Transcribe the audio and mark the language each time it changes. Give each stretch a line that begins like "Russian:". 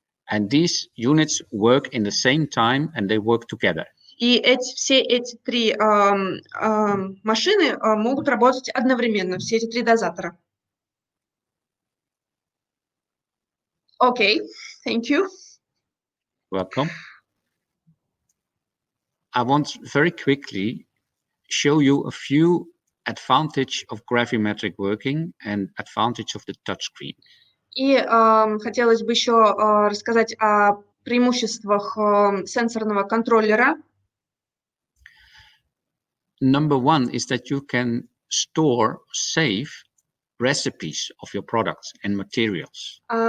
English: And these units work in the same time and they work together.
Russian: И все эти три машины могут работать одновременно, все эти три дозатора.
English: Okay, thank you. Welcome. I want very quickly show you a few advantages of gravimetric working and advantage of the touchscreen.
Russian: И хотелось бы еще рассказать о преимуществах сенсорного контроллера.
English: Number one is that you can store, save recipes of your products and materials.